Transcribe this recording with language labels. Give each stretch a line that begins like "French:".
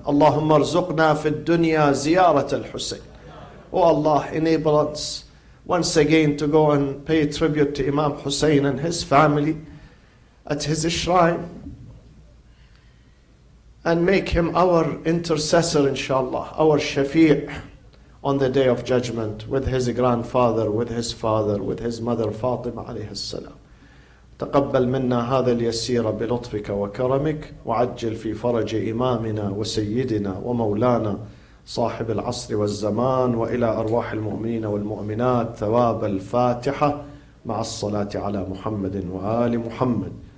Arabic: اللهم ارزقنا في الدنيا زيارة الحسين.
English: Oh Allah, enable us once again to go and pay tribute to Imam Hussein and his family at his shrine, and make him our intercessor, inshallah, our shafi' on the day of judgment, with his grandfather, with his father, with his mother Fatima alayhi salam.
Arabic: تقبل منا هذا اليسير بلطفك وكرمك، وعجل في فرج إمامنا وسيدنا ومولانا صاحب العصر والزمان، وإلى أرواح المؤمنين والمؤمنات ثواب الفاتحة مع الصلاة على محمد وآل محمد.